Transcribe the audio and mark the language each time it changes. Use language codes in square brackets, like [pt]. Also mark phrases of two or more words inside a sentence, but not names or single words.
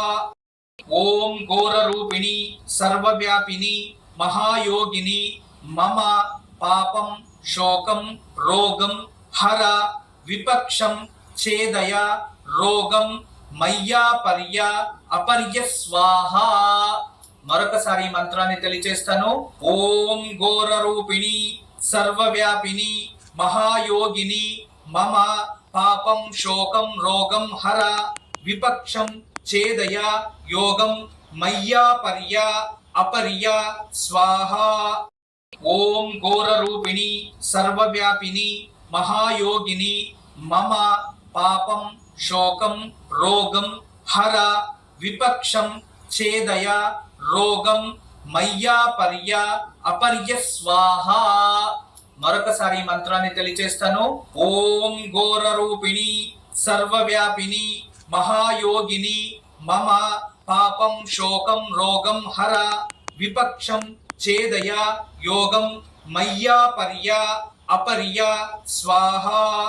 [sa] ఓం ఘోర రూపిణి సర్వవ్యాపిని మహాయోగిని మమ పాపం శోకం రోగం హర విపక్షం ఛేదయ రోగం మయ్యా పర్య అపర్య స్వాహ. [te] మరొకసారి ఈ మంత్రాన్ని తెలియజేస్తాను. [sa] ఓం ఘోర రూపిణి सर्वव्यापिनी महायोगिनी मम पापं शोकं रोगं हर विपक्षं छेदय योगं मय्यापर्य अपर्य स्वाहा। ओम घोररूपिणी सर्वव्यापिनी महायोगिनी मम पापं शोकं रोगं हर विपक्षं छेदय रोगं मय्यापर्य अपर्य स्वाहा। [te] మరొకసారి ఈ మంత్రాన్ని తెలియజేస్తాను. [sa] ఓం ఘోరరూపిణి సర్వవ్యాపిని మహాయోగిని మమ పాపం శోకం రోగం హర విపక్షం ఛేదయ యోగం మయ్యాపర్య అపర్య స్వాహా।